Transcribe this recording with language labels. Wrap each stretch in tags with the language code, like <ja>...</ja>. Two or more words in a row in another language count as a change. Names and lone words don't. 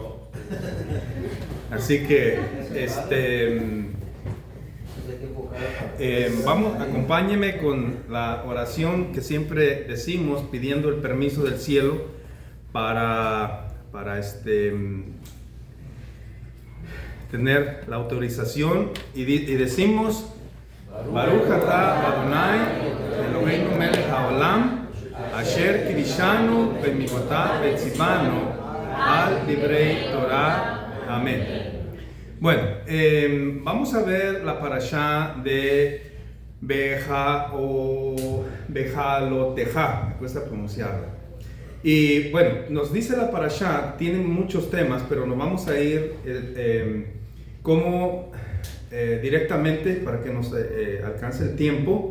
<es>Así que vamos, acompáñeme con la oración que siempre decimos, pidiendo el permiso del cielo para tener la autorización, y decimos:</es> <he>ברוך אתה אדני אלהינו מלך העולם אשר קדשנו במצותיו וצונו על דברי תורה.</he> <es>Amén. Bueno, vamos a ver la parashá de Behaloteja, me cuesta pronunciarla. Y bueno, nos dice la parashá, tiene muchos temas, pero nos vamos a ir directamente para que nos alcance el tiempo.</es>